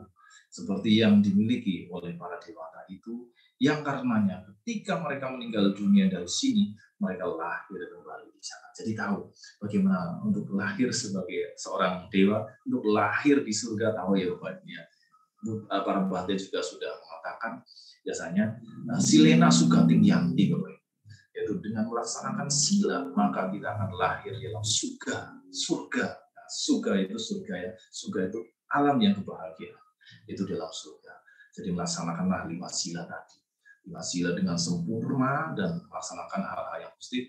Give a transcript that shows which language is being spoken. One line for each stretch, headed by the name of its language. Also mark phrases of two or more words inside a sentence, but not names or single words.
Indonesian: Seperti yang dimiliki oleh para dewata itu, yang karenanya ketika mereka meninggal dunia dari sini, mereka lahir kembali di sana. Jadi tahu bagaimana untuk lahir sebagai seorang dewa, untuk lahir di surga, tahu ya Bapak ya. Para Bhante juga sudah mengatakan biasanya
Pali: silena sukati yanti,
Indonesian: yaitu dengan melaksanakan sila maka kita akan lahir dalam surga. Nah, surga itu surga ya, surga itu alam yang kebahagiaan, itu dalam surga. Jadi melaksanakanlah 5 sila tadi. 5 sila dengan sempurna dan melaksanakan hal-hal yang positif.